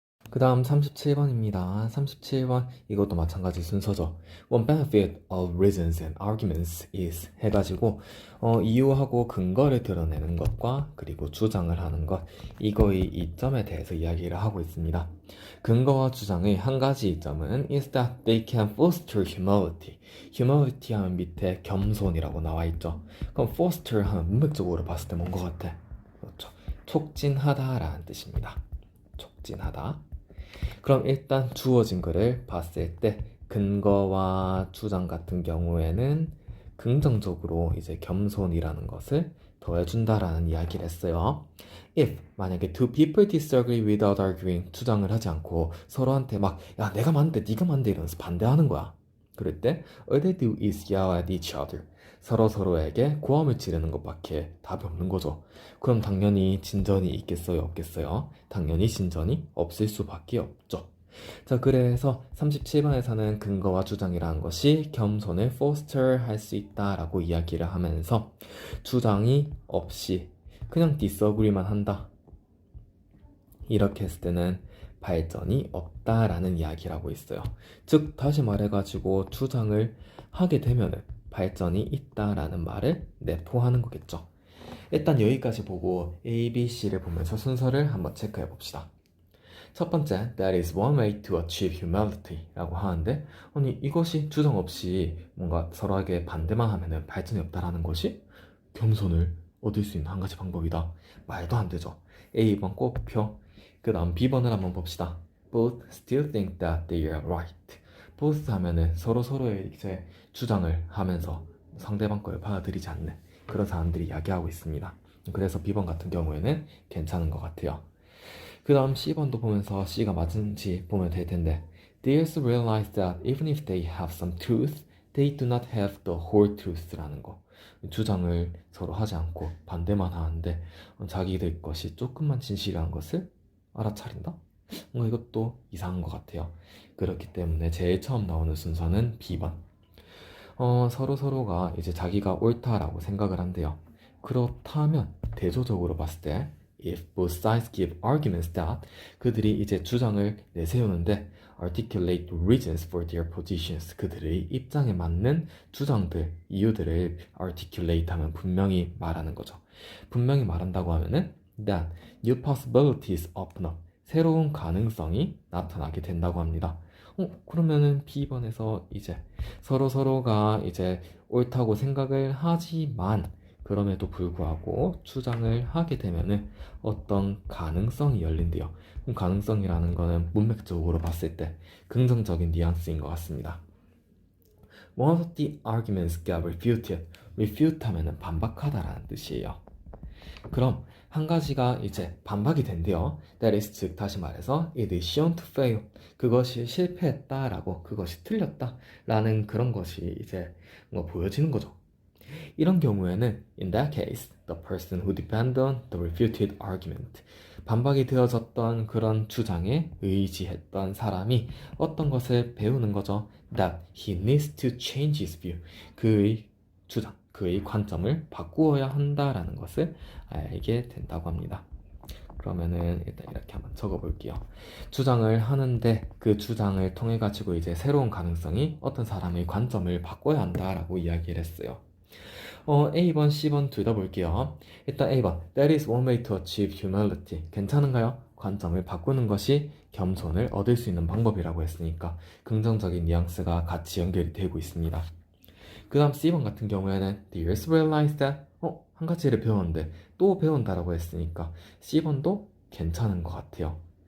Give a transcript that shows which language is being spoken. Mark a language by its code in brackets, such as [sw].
[ko] 그 다음 37번입니다. 37번 이것도 마찬가지 순서죠. [en] One benefit of reasons and arguments is [ko] 해가지고 이유하고 근거를 드러내는 것과 그리고 주장을 하는 것 이거의 이점에 대해서 이야기를 하고 있습니다. 근거와 주장의 한 가지 이점은 [en] is that they can foster humility. [ko] humility 하면 밑에 겸손이라고 나와 있죠. 그럼 foster 하면 문맥적으로 봤을 때 뭔 것 같아? 그렇죠. 촉진하다라는 뜻입니다. 촉진하다. 그럼 일단 주어진 거를 봤을 때 근거와 주장 같은 경우에는 긍정적으로 이제 겸손이라는 것을 더해준다라는 이야기를 했어요. If 만약에 [en] two people disagree without arguing [ko] 주장을 하지 않고 서로한테 막 야 내가 맞는데 네가 맞는데 이러면서 반대하는 거야. 그럴 때 [en] all they do is yell at each other. [ko] 서로에게 고함을 지르는 것밖에 답이 없는 거죠. 그럼 당연히 진전이 있겠어요? 없겠어요? 당연히 진전이 없을 수밖에 없죠. 자, 그래서 37번에서는 근거와 주장이라는 것이 겸손을 foster 할 수 있다라고 이야기를 하면서 주장이 없이 그냥 disagree만 한다. 이렇게 했을 때는 발전이 없다라는 이야기를 하고 있어요. 즉 다시 말해가지고 주장을 하게 되면은 발전이 있다라는 말을 내포하는 거겠죠. 일단 여기까지 보고 A, B, C를 보면서 순서를 한번 체크해 봅시다. 첫 번째, [en] that is one way to achieve humility [ko] 라고 하는데, 아니, 이것이 주장 없이 뭔가 서로에게 반대만 하면은 발전이 없다라는 것이 겸손을 얻을 수 있는 한 가지 방법이다. 말도 안 되죠. A번 꼭표. 그 다음 B번을 한번 봅시다. [en] Both still think that they are right. [ko] both 하면은 서로의 이제 주장을 하면서 상대방 걸 받아들이지 않는 그런 사람들이 이야기하고 있습니다. 그래서 B번 같은 경우에는 괜찮은 것 같아요. 그 다음 C번도 보면서 C가 맞은지 보면 될 텐데, [en] They also realize that even if they have some truth, they do not have the whole truth라는 거. [ko] 주장을 서로 하지 않고 반대만 하는데 자기들 것이 조금만 진실이라는 것을 알아차린다? 뭔가 이것도 이상한 것 같아요. 그렇기 때문에 제일 처음 나오는 순서는 B번. 서로가 이제 자기가 옳다라고 생각을 한대요. 그렇다면 대조적으로 봤을 때 [en] if both sides give arguments that [ko] 그들이 이제 주장을 내세우는데 [en] articulate reasons for their positions [ko] 그들의 입장에 맞는 주장들, 이유들을 articulate 하면 분명히 말하는 거죠. 분명히 말한다고 하면은 [en] that new possibilities open up [ko] 새로운 가능성이 나타나게 된다고 합니다. 그러면은 B번에서 이제 서로가 이제 옳다고 생각을 하지만 그럼에도 불구하고 주장을 하게 되면은 어떤 가능성이 열린대요. 그럼 가능성이라는 거는 문맥적으로 봤을 때 긍정적인 뉘앙스인 것 같습니다. [en] One of the arguments got refuted. [ko] refute 하면은 반박하다라는 뜻이에요. 그럼 한 가지가 이제 반박이 된대요. [en] That is, [ko] 즉 다시 말해서 [en] it is shown to fail. [ko] 그것이 실패했다라고, 그것이 틀렸다라는 그런 것이 이제 뭔가 보여지는 거죠. 이런 경우에는 [en] in that case, the person who depended on the refuted argument [ko] 반박이 되어졌던 그런 주장에 의지했던 사람이 어떤 것을 배우는 거죠. [en] That he needs to change his view. [ko] 그의 주장, 그의 관점을 바꾸어야 한다라는 것을 알게 된다고 합니다. 그러면은 일단 이렇게 한번 적어볼게요. 주장을 하는데 그 주장을 통해 가지고 이제 새로운 가능성이 어떤 사람의 관점을 바꿔야 한다라고 이야기를 했어요. A번, C번 둘 다 볼게요. 일단 A번, [en] That is one way to achieve humility. [ko] 괜찮은가요? 관점을 바꾸는 것이 겸손을 얻을 수 있는 방법이라고 했으니까 긍정적인 뉘앙스가 같이 연결이 되고 있습니다. 그 다음 C번 같은 경우에는 [en] They also realize that [ko] 한 가지를 배웠는데 또 배운다라고 했으니까 C번도 괜찮은 것 같아요.